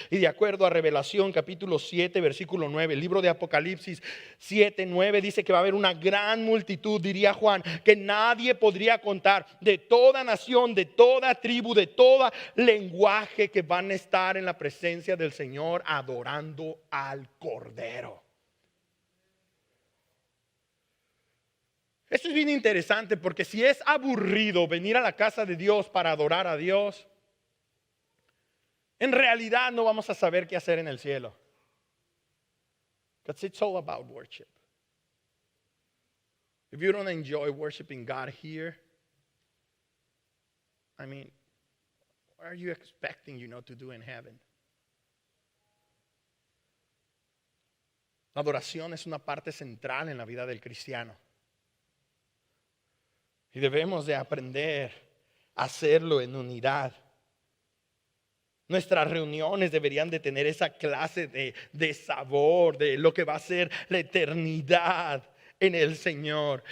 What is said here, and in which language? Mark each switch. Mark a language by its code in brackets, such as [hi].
[es] Y de acuerdo a Revelación capítulo 7 versículo 9, el libro de Apocalipsis 7, 9 dice que va a haber una gran multitud, diría Juan, que nadie podría contar, de toda nación, de toda tribu, de todo lenguaje, que van a estar en la presencia del Señor adorando al Cordero. Esto es bien interesante, porque si es aburrido venir a la casa de Dios para adorar a Dios, en realidad no vamos a saber qué hacer en el cielo. [en] Because it's all about worship. If you don't enjoy worshiping God here, I mean, what are you expecting, to do in heaven? [es] La adoración es una parte central en la vida del cristiano. Y debemos de aprender a hacerlo en unidad. Nuestras reuniones deberían de tener esa clase de sabor, de lo que va a ser la eternidad en el Señor.